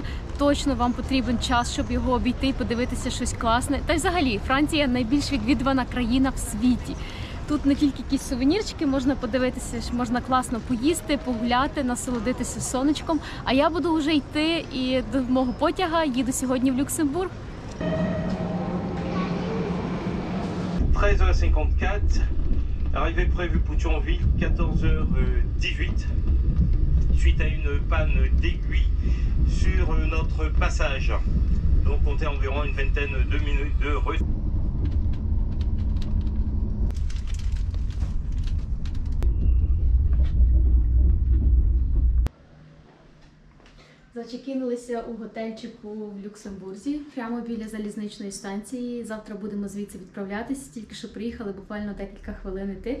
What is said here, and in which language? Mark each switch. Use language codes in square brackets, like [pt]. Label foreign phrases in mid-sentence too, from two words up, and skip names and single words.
[uk] Точно вам потрібен час, щоб його обійти і подивитися щось класне. Та й взагалі Франція найбільш відвідувана країна в світі. Тут не тільки якісь сувенірчики, можна подивитися, можна класно поїсти, погуляти, насолодитися сонечком. А я буду вже йти і до мого потяга їду сьогодні в Люксембург. [fr] 13h54, arrivée prévue pour Thionville, 14h18, suite à une panne d'aiguille sur notre passage. Donc comptez environ une vingtaine de minutes de retard. [uk] Зачекінулися у готельчику в Люксембурзі, прямо біля залізничної станції. Завтра будемо звідси відправлятися, тільки що приїхали, буквально декілька хвилин йти.